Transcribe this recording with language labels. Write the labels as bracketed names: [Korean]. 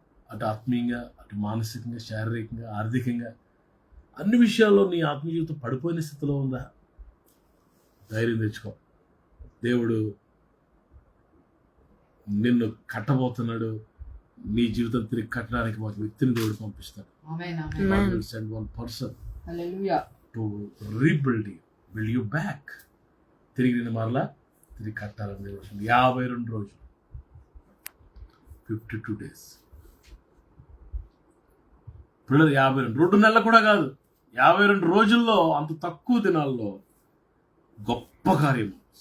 [Telugu] అటు ఆత్మీయంగా, అటు మానసికంగా, శారీరకంగా, ఆర్థికంగా అన్ని విషయాల్లో నీ ఆత్మీయ జీవితం పడిపోయిన స్థితిలో ఉందా? ధైర్యం తెచ్చుకో. దేవుడు నిన్ను కట్టబోతున్నాడు. నీ జీవితం తిరిగి కట్టడానికి ఒక వ్యక్తిని దేవుడు పంపిస్తాడు. [English] Send one person to rebuild you, build you back. [Telugu] తిరిగి నేను మరలా తిరిగి కట్టాలని దేవుడు 52 రోజులు, [English] 52 days. [Telugu] పిల్లలు 52 నెలలు కూడా కాదు, 52 రోజుల్లో, అంత తక్కువ దినాల్లో గొప్ప కార్యము.